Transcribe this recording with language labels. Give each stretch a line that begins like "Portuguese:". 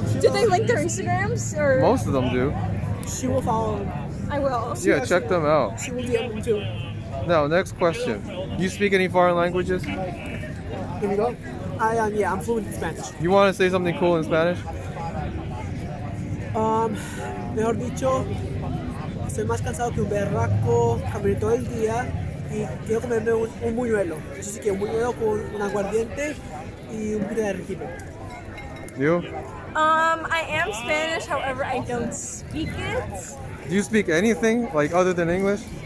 English: Did they link their Instagrams or? Most of them do. She will follow him. I will. Yeah, check them out. She will DM him too. Now, next question. You speak any foreign languages? Here we go. I'm fluent in Spanish. You want to say something cool in Spanish?
Spanish: Mejor dicho, estoy más cansado que un berraco, caminé todo el día y quiero comerme un buñuelo. Así que un buñuelo con un aguardiente y un poquito de arequipe.
English: You? I am Spanish, however, I don't speak it. Do you speak anything like other than English?